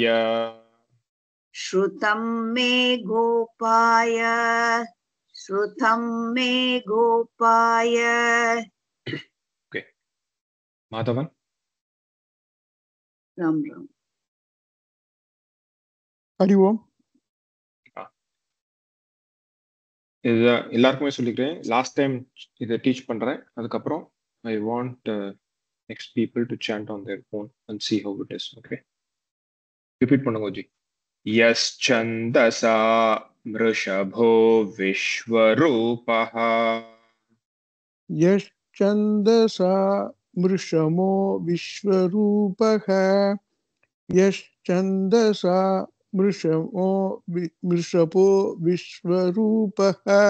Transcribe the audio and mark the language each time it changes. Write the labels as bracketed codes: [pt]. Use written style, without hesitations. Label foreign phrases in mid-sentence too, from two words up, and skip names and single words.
[sa] श्रुतं मे गोपाय श्रुतं मे गोपाय [en] Okay. Madhavan? [sa] राम राम हरि ओम [ta] இது எல்லாருக்குமே சொல்லிக்கிறேன் [en] last time [ta] இதை டீச் பண்றேன் அதுக்கப்புறம் [en] I want next people to chant on their phone and see how it is. [ta] Okay, repeat பண்ணுங்க ஜி. [sa] यश्चन्दसा मृषभो विश्वरूपः यश्चन्दसा मृषमो विश्वरूपः यश्चन्दसा मृषपो विश्वरूपः